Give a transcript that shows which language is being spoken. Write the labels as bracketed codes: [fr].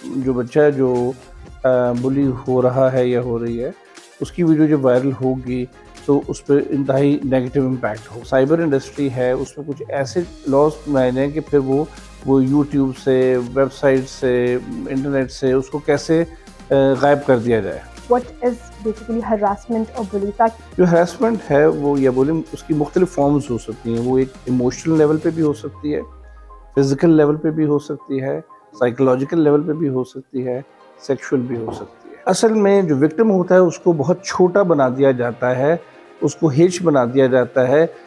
[hi] जो बच्चा जो बुली हो रहा है या हो रही है, उसकी वीडियो जब वायरल होगी तो उस पर इंतहाई नेगेटिव इम्पैक्ट हो. साइबर इंडस्ट्री है, उसमें कुछ ऐसे लॉज बनाए हैं कि फिर वो यूट्यूब से, वेबसाइट से, इंटरनेट से उसको कैसे गायब कर दिया जाए. [en] What is basically harassment or bullying? [hi] जो हरासमेंट है वो या बुलिंग उसकी मुख्तलिफ फॉर्म्स हो सकती हैं. वो एक इमोशनल लेवल पे भी हो सकती है, फिजिकल लेवल पे भी हो सकती है, साइकोलॉजिकल लेवल पे भी हो सकती है, सेक्सुअल भी हो सकती है. असल में जो विक्टिम होता है उसको बहुत छोटा बना दिया जाता है, उसको हेच बना दिया जाता है.